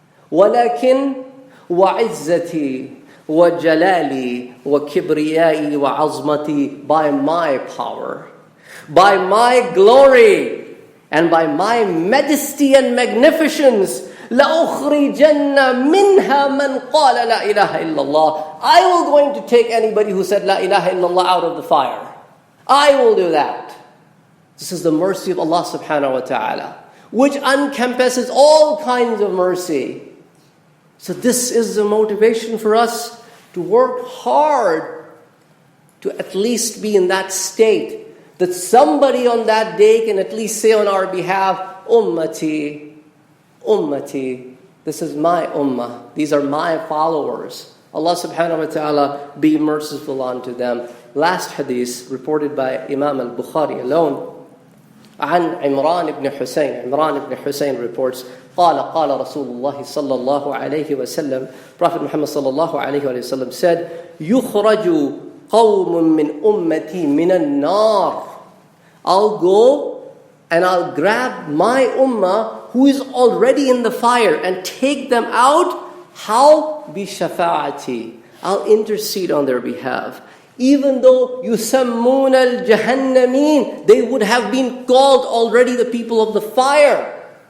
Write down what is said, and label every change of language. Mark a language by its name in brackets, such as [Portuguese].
[Arabic] Walakin وَعِزَّتِي وَجَلَالِي وَكِبْرِيَائِي وَعَظْمَتِي. [English] By my power, by my glory, and by my majesty and magnificence, [Arabic] لَأُخْرِجَنَّ مِنْهَا مَنْ قَالَ لَا إِلَهَ إِلَّا اللَّهِ. [English] I will going to take anybody who said La ilaha illallah out of the fire. I will do that. This is the mercy of Allah subhanahu wa ta'ala, which encompasses all kinds of mercy. So this is the motivation for us to work hard to at least be in that state that somebody on that day can at least say on our behalf, Ummati, Ummati, this is my ummah, these are my followers. Allah subhanahu wa ta'ala be merciful unto them. Last hadith reported by Imam al-Bukhari alone. [Arabic] عن عمران بن حسين reports قال رسول الله صلى الله عليه وسلم, Prophet Muhammad صلى الله عليه وسلم said, يخرج قوم من أمتي من النار. [English] I'll go and I'll grab my ummah who is already in the fire and take them out. How? [Arabic] بشفاعتي. [English] I'll intercede on their behalf. Even though [Arabic] يسمون الجهنمين, [English] they would have been called already the people of the fire.